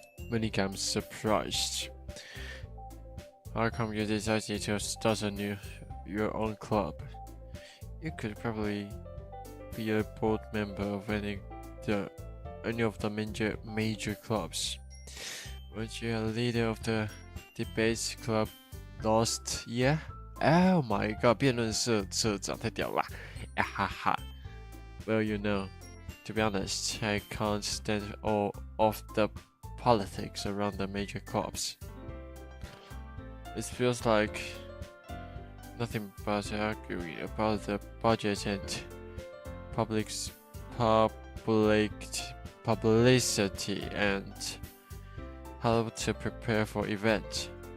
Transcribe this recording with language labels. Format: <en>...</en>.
<en>Monica, I'm surprised. How come you decided to start your own club? You could probably be a board member of any of the major clubs. Weren't you a leader of the debates club last year?</en> <zh>Oh my god, 辩论社社长太屌了啦！哈哈。</zh> <en>Well, you know, to be honest, I can't stand all of the politics around the major clubs. It feels like nothing but arguing about the budget and publicity and how to prepare for events.</en>